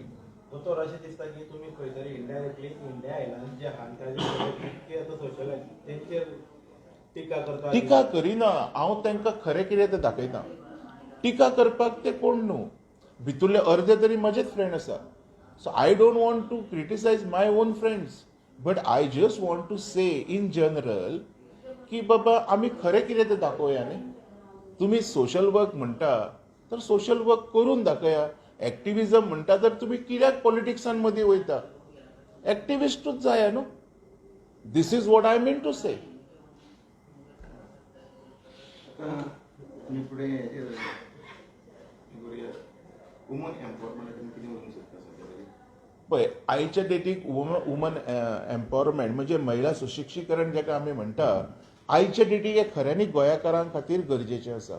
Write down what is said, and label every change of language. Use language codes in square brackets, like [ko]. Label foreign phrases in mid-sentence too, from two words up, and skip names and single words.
[kok] दोतोर अशें दिसता की तुमी खंय तरी इनडायरेक्टली इंडिया आयलँड जे आहा ताजे तितके आतां सोशल तेंचेर टिका करता. टिका करिना, हांव तांकां खरें कितें तें दाखयता. टिका करपाक ते कोण न्हू, भितुरले अर्दे तरी म्हजेच फ्रेंड आसा. [en] So I don't want to criticise my own friends, but I just want to say in general [kok] की बाबा आमी खरें कितें तें दाखोवया न्ही. तुमी [en] social work [kok] म्हणटा तर [en] social work [kok] करून दाखया. एक्टिविजम म्हणटा तर तुमी कित्याक पॉलिटिक्सान मदीं वयता. एक्टिविस्टूच जाया न्हू. [en] This is what I mean to say. [kok] तुम्ही पुढे [en] woman empowerment [kok] किती म्हणू शकता सध्या तरी? पळय आयच्या डेटीक [en] woman empowerment [kok] म्हणजे महिला सुशिक्षीकरण जेका आमी म्हणटा, आयच्या डेटीक हे खऱ्यांनी गोंयकारां खातीर गरजेचें आसा.